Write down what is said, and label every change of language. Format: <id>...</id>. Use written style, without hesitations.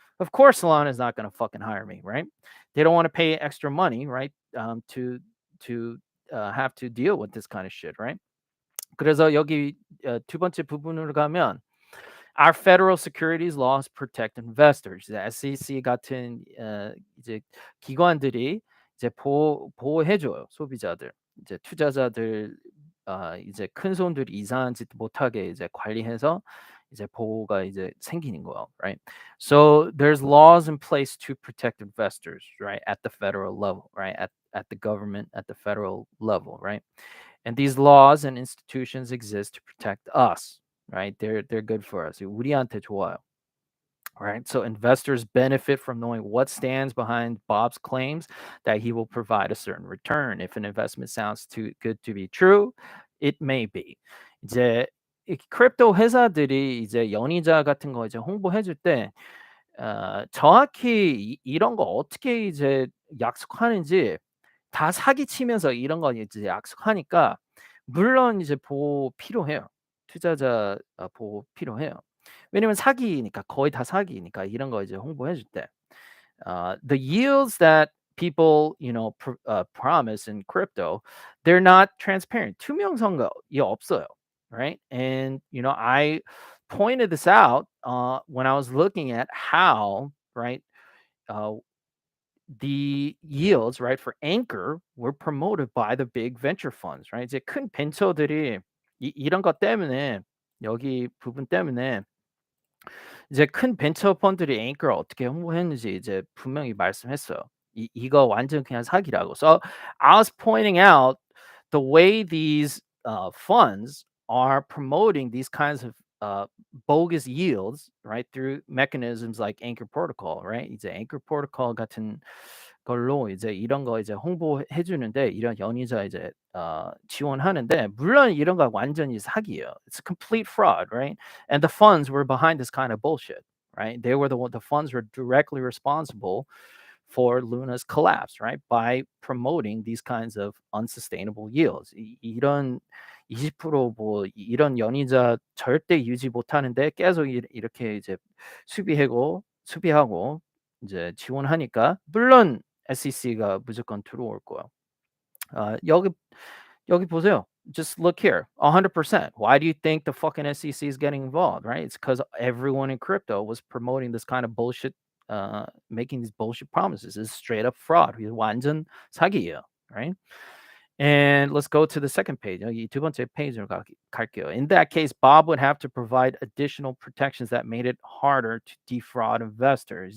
<en>Of course, Solana is not going to fucking hire me, right? They don't want to pay extra money, right? To have to deal with this kind of shit, right?</en> <ko>그래서 여기 두 번째 부분으로 가면</ko> <en>our federal securities laws protect investors.</en> <ko>이제 SEC 같은 이제 기관들이 이제 보호해줘요 소비자들. 이제 투자자들 이제 큰 손들이 이상한 짓 못하게 이제 관리해서 이제 보호가 이제 생기는 거예요, right?</ko> <en>So there's laws in place to protect investors, right, at the federal level, right, at the government, at the federal level, right? And these laws and institutions exist to protect us, right? They're good for us.</en> <ko>우리한테 좋아요.</ko> <en>Right. So investors benefit from knowing what stands behind Bob's claims that he will provide a certain return. If an investment sounds too good to be true, it may be.</en> <ko>이제 이 크립토 회사들이 이제 연이자 같은 거 이제 홍보해 줄 때 정확히 이런 거 어떻게 이제 약속하는지 다 사기치면서 이런 거 이제 약속하니까 물론 이제 보호 필요해요. 투자자 보호 필요해요. 왜냐면 사기니까 거의 다 사기니까 이런 거 이제 홍보해 줄 때.</ko> <en>The yields that people, promise in crypto, they're not transparent.</en> <ko>투명성이 없어요, right?</ko> <en>And I pointed this out when I was looking at how, right, uh, the yields, right, for Anchor were promoted by the big venture funds, right?</en> <ko>이제 큰 벤처들이 이런 것 때문에 여기 부분 때문에 이제 큰 벤처 펀드들이 앵커를 어떻게 홍보했는지 이제 분명히 말씀했어요. 이거 완전 그냥 사기라고.</ko> <en>So I was pointing out the way these funds are promoting these kinds of bogus yields, right, through mechanisms like Anchor Protocol, right?</en> <ko>이제 Anchor Protocol 같은 걸로 이제 이런 거 이제 홍보해 주는데 이런 연이자 이제 지원하는데 물론 이런 거 완전히 사기예요.</ko> <en>It's a complete fraud, right? And the funds were behind this kind of bullshit, right? They were the funds were directly responsible for Luna's collapse, right? By promoting these kinds of unsustainable yields.</en> <ko>이런 20%뭐 이런 연이자 절대 유지 못하는데 계속 이렇게 이제 수비하고 이제 지원하니까 물론 SEC가 무조건 들어올 거야. 여기 보세요.</ko> <en>Just look here. 100%. Why do you think the fucking SEC is getting involved, right? It's because everyone in crypto was promoting this kind of bullshit, making these bullshit promises. It's straight up fraud.</en> <ko>이거 완전 사기예요, right?</ko> <en>And let's go to the second page.</en> <ko>여기 두 번째 페이지로 갈게요.</ko> <en>In that case, Bob would have to provide additional protections that made it harder to defraud investors.</en>